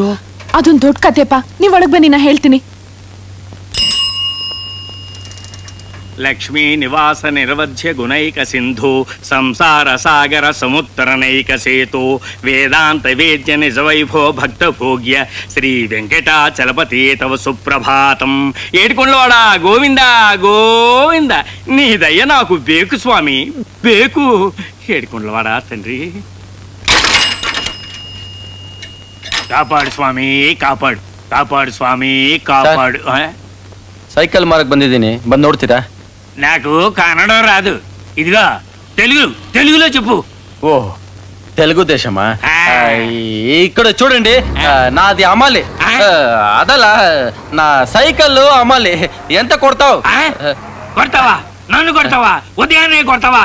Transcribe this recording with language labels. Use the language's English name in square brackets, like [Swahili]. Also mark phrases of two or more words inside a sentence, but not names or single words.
[Kannada] ಅದೊಂದ್ ದೊಡ್ಡ ಕತೆಪ್ಪ. ನೀವ್ ಒಳಗ್ ಬನ್ನಿ, ನಾ ಹೇಳ್ತೀನಿ. [Sanskrit] ಲಕ್ಷ್ಮೀ ನಿವಾಸ ನಿರವಧ್ಯ ಗುಣೈಕ ಸಿಂಧು ಸಂಸಾರ ಸಾಗರ ಸಮುತ್ತರನೈಕ ಸೇತು ವೇದಾಂತ ವೇದ್ಯ ನಿಜ ವೈಭವ ಭಕ್ತ ಭೋಗ್ಯ ಶ್ರೀ ವೆಂಕಟಾಚಲಪತಿ ತವ ಸುಪ್ರಭಾತಂ. [Telugu] ఏడుకొండవాడ గోవింద గోవింద, నీ దయ నాకు బేకు స్వామి, బేకు. ఏడుకొండవాడ తండ్రి, కాపాడు స్వామి, కాపాడు, కాపాడు స్వామి, కాపాడు. [Kannada] ಸೈಕಲ್ ಮಾರಕ್ ಬಂದಿದ್ದೀನಿ, ಬಂದ್ ನೋಡ್ತೀರಾ? [Telugu] నాకు కన్నడ రాదు, ఇదిగా తెలుగులో చెప్పు. ಓ, తెలుగు దేశమా ఆ. ఇక్కడ చూడండి నాది అమ్మాలి అదల నా సైకిల్ అమ్మాలి ఎంత కొడతావు ఆ? కొడతావా నన్ను కొడతావా ఉదయాన్నే కొడతావా